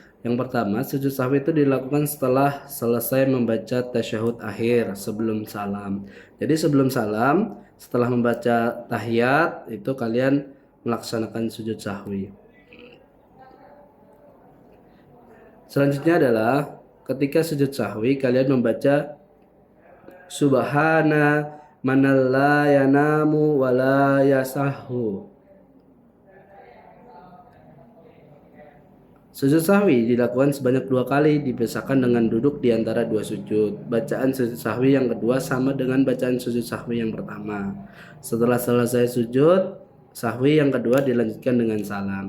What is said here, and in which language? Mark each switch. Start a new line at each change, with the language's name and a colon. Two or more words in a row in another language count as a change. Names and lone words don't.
Indonesian: Yang pertama, sujud sahwi itu dilakukan setelah selesai membaca tasyahud akhir sebelum salam. Jadi sebelum salam, setelah membaca tahiyat itu kalian melaksanakan sujud sahwi. Selanjutnya adalah ketika sujud sahwi kalian membaca
Arabic: سبحان من لا ينام ولا يسهو.
Indonesian: Sujud sahwi dilakukan sebanyak 2 kali, dipisahkan dengan duduk di antara 2 sujud. Bacaan sujud sahwi yang kedua sama dengan bacaan sujud sahwi yang pertama. Setelah selesai sujud sahwi yang kedua dilanjutkan dengan salam.